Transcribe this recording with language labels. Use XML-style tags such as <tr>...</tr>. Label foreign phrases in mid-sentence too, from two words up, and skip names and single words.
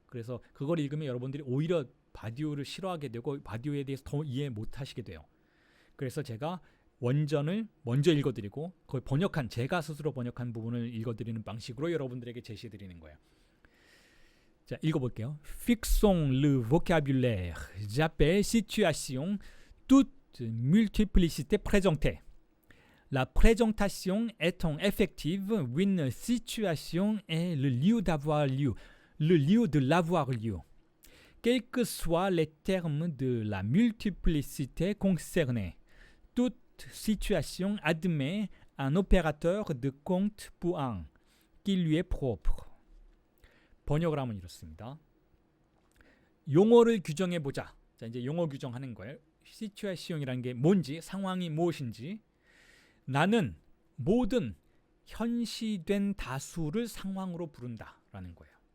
<ko>그래서 그걸 읽으면 여러분들이 오히려 바디우를 싫어하게 되고 바디우에 대해서 더 이해 못하시게 돼요. 그래서 제가 원전을 먼저 읽어드리고 그걸 제가 스스로 번역한 부분을 읽어드리는 방식으로 여러분들에게 제시해드리는 거예요. 자, 읽어볼게요.</ko> <fr>Fixons le vocabulaire. J'appelle situation toute multiplicité présentée. La présentation étant effective, une situation est le lieu d'avoir lieu, le lieu de l'avoir lieu. Quels que soient les termes de la multiplicité concernée, toute situation admet un opérateur de compte pour un qui lui est propre.</fr> <ko>번역을 하면 이렇습니다. 용어를 규정해 보자. 자, 이제 용어 규정하는 거예요. 시츄에이션이라는 게 뭔지, 상황이 무엇인지. 나는 모든 현시된 다수를 상황으로 부른다라는 거예요.</ko>